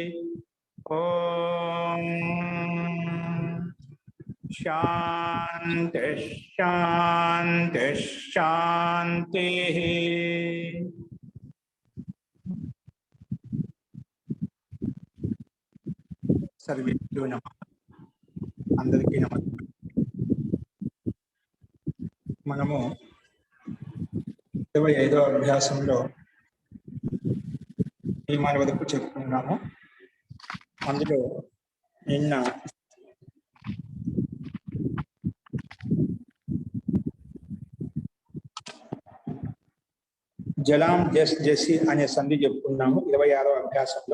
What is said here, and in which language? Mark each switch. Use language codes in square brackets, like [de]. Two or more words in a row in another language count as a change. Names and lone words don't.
[sa] ओम शांति शांति शांति। सर्वेभ्यो नमः। [te] అందరికీ నమస్కార। మనము 25వ అభ్యాసంలో నియమాల వరకు చెప్పుకున్నాము. అందులో నిన్న జలాం జస్ జసి అనే సంధి చెప్పుకున్నాము 26వ అభ్యాసంలో.